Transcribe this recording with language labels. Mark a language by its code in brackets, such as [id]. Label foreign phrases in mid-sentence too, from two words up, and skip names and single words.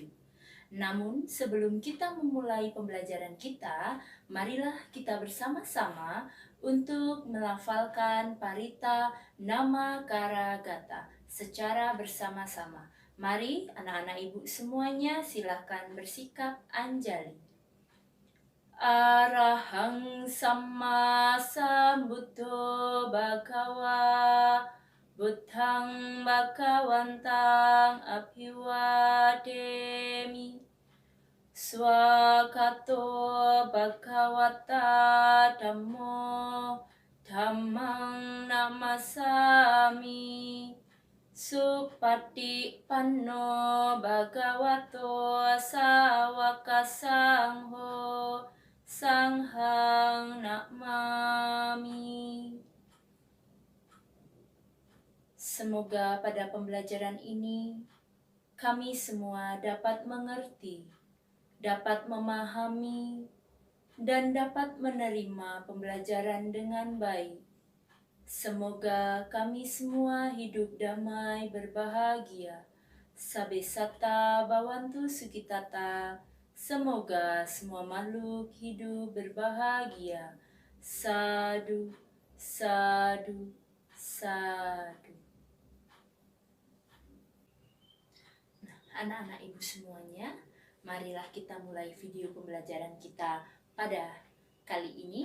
[id] Namun, sebelum kita memulai pembelajaran kita, marilah kita bersama-sama untuk melafalkan Parita Namakara Gata secara bersama-sama. Mari anak-anak ibu semuanya silakan bersikap anjali. [pi] Arahang Samma Sambuddho Bhagava Buddhang Bhagavantang Abhiwademi Swakato Bhagavata Dhammo Dhammang Namasami Supatipanno Bhagavato Sawaka Sangho Sanghang Namami. [id] Semoga pada pembelajaran ini kami semua dapat mengerti, dapat memahami, dan dapat menerima pembelajaran dengan baik. Semoga kami semua hidup damai berbahagia. [pi] Sabe sata bawantu sukitata. [id] Semoga semua makhluk hidup berbahagia. [pi] Sadu, sadu, sadu. [id] Nah, anak-anak ibu semuanya, marilah kita mulai video pembelajaran kita pada kali ini.